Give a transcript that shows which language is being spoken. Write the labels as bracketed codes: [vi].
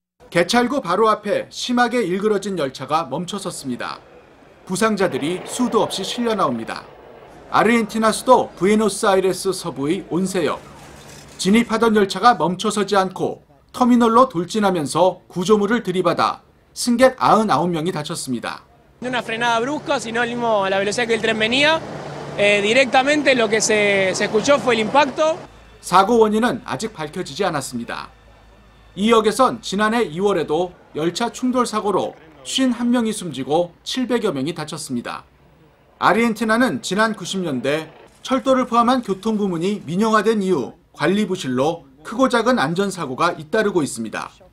[ko] 개찰구 바로 앞에 심하게 일그러진 열차가 멈춰섰습니다. 부상자들이 수도 없이 실려 나옵니다. 아르헨티나 수도 부에노스아이레스 서부의 온세역. 진입하던 열차가 멈춰서지 않고 터미널로 돌진하면서 구조물을 들이받아 승객 99명이 다쳤습니다. [es] Una frenada brusca, sinónimo a la velocidad que el tren venía. Directamente lo que se escuchó fue el impacto. [ko] 사고 원인은 아직 밝혀지지 않았습니다. 이 역에선 지난해 2월에도 열차 충돌 사고로 51명이 숨지고 700여 명이 다쳤습니다. 아르헨티나는 지난 90년대 철도를 포함한 교통 부문이 민영화된 이후 관리 부실로 크고 작은 안전사고가 잇따르고 있습니다.